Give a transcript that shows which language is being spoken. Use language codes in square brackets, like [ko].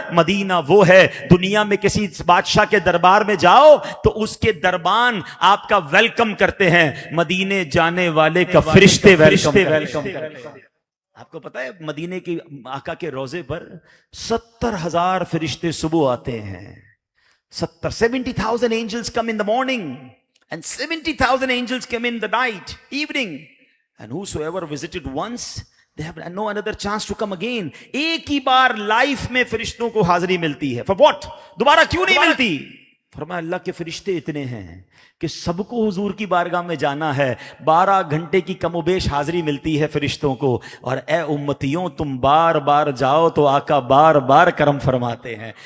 [ur] مدینہ وہ ہے, دنیا میں کسی بادشاہ کے دربار میں جاؤ تو اس کے دربان آپ کا ویلکم کرتے ہیں, مدینے جانے والے کا فرشتے ویلکم کرتے ہیں. آپ کو پتا ہے مدینے کی آقا کے روزے پر 70,000 فرشتے صبح آتے ہیں. [en] 70,000 angels come in the morning and 70,000 angels come in the night, evening, and whosoever visited once they have no another chance to come again. [ur] ایک ہی بار لائف میں فرشتوں کو حاضری ملتی ہے. [en] For what? [ur] دوبارہ کیوں نہیں ملتی؟ فرمایا اللہ کے فرشتے اتنے ہیں کہ سب کو حضور کی بارگاہ میں جانا ہے. 12 گھنٹے کی کم و بیش حاضری ملتی ہے فرشتوں کو. اور اے امتیوں, تم بار بار جاؤ تو آقا بار بار کرم فرماتے ہیں.